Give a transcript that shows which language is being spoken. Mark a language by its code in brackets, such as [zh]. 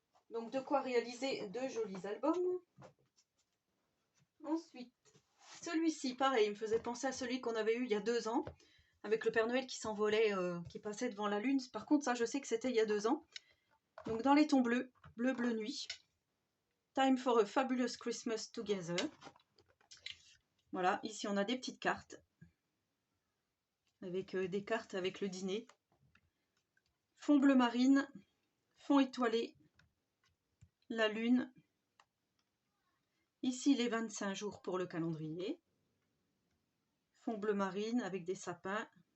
[fr] Donc, de quoi réaliser de jolis albums. Ensuite, celui-ci, pareil, il me faisait penser à celui qu'on avait eu il y a 2 ans. Avec le Père Noël qui s'envolait, qui passait devant la lune. Par contre, ça, je sais que c'était il y a 2 ans. Donc, dans les tons bleus, bleu nuit. [en] Time for a fabulous Christmas together. [fr] Voilà, ici on a des petites cartes. Avec des cartes avec le dîner. Fond bleu marine. Fond étoilé. La lune. Ici les 25 jours pour le calendrier. Fond bleu marine avec des sapins.